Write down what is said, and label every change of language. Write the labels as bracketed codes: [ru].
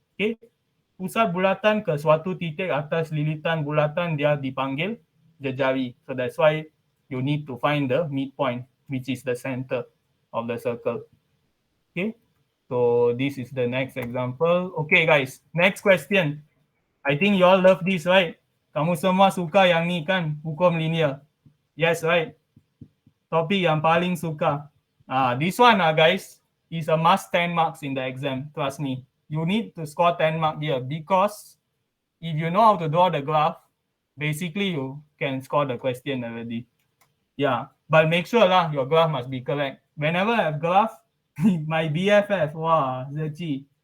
[ms] Okay, pusat bulatan ke suatu titik atas lilitan bulatan dia dipanggil jejari. [en] So that's why you need to find the midpoint, which is the center of the circle. Okay, so this is the next example. Okay guys, next question. I think you all love this, right? [ms] Kamu semua suka yang ni kan, hukum linear. [en] Yes, right? [ms] Topik yang paling suka. [en] This one guys, is a must 10 marks in the exam. Trust me. You need to score 10 marks here because if you know how to draw the graph, basically you can score the question already. Yeah, but make sure lah your graph must be correct. Whenever I have graph, my BFF, wow, Zechi.